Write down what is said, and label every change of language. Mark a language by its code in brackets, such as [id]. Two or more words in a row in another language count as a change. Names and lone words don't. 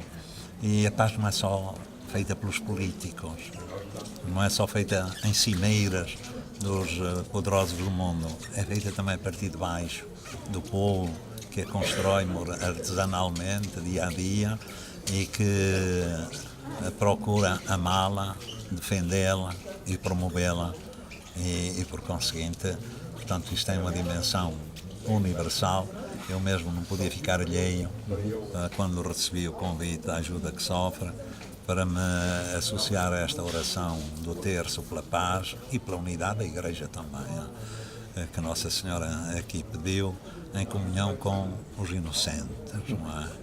[pt] E a paz não é só feita pelos políticos, não é só feita em cimeiras dos poderosos do mundo, é feita também a partir de baixo, do povo, que a constrói artesanalmente, dia a dia, e que procura amá-la, defendê-la e promovê-la e por conseguinte, portanto, isto tem uma dimensão universal. Eu mesmo não podia ficar alheio quando recebi o convite da ajuda que sofre para me associar a esta oração do terço pela paz e pela unidade da Igreja também, que Nossa Senhora aqui pediu, em comunhão com os inocentes, não é?